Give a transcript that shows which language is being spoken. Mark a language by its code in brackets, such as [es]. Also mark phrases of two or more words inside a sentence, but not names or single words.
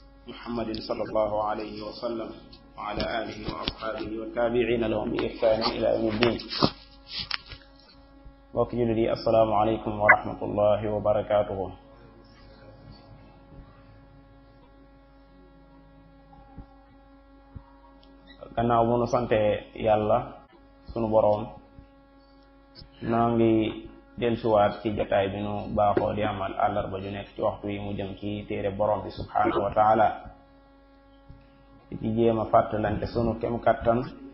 [ar] محمد صلى الله عليه وسلم وعلى آله وأصحابه والتابعين لهم بإحسان إلى يوم الدين. [wo] mbokk jullit yi [ar] السلام عليكم ورحمة الله وبركاته. [wo] gannaaw bu nu sante yàlla sunu boroom, noo ngi dellusiwaat ci jotaay bi nu baaxoo di amal àllarba ju nekk ci waxtu yi mu jëm ci téere boroom bi [ar] سبحانه وتعالى, [wo] di ci jéem a fàttalante sunu kem kattan